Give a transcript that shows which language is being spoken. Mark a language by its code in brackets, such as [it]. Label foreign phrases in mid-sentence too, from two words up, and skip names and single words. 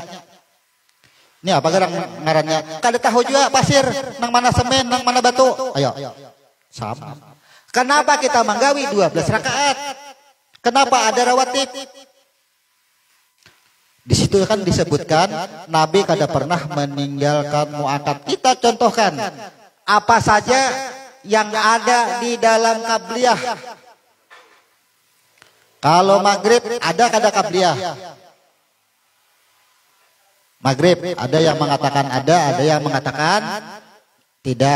[bjn] Ini apa garang ngarannya? Kada tahu juga pasir, nang mana semen, nang mana batu. Ayo. Sama. Kenapa kita manggawi 12 rakaat? Kenapa ada rawatib? Di situ kan disebutkan Nabi kada pernah meninggalkan mu'akad. Kita contohkan apa saja yang ada di dalam qabliyah. Kalau maghrib ada kada qabliyah. Maghrib ada yang mengatakan ada yang mengatakan tidak.